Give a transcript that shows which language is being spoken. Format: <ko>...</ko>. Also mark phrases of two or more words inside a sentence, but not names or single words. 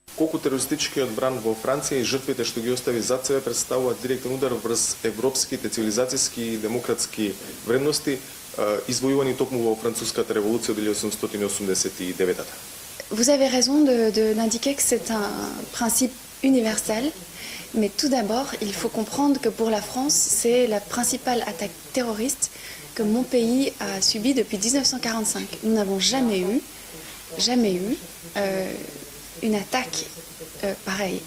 <mk>колку терористичкиот бран во Франција и жртвите што ги остави зад себе представуваат директен удар врз европските цивилизацијски и демократски вредности извојувани токму во француската револуција од 1889.</mk> <fr>Vous avez raison d'indiquer que c'est un principe universel, mais tout d'abord, il faut comprendre que pour la France, c'est la principale attaque terroriste que mon pays a subie depuis 1945. Nous n'avons jamais eu une attaque pareille.</fr>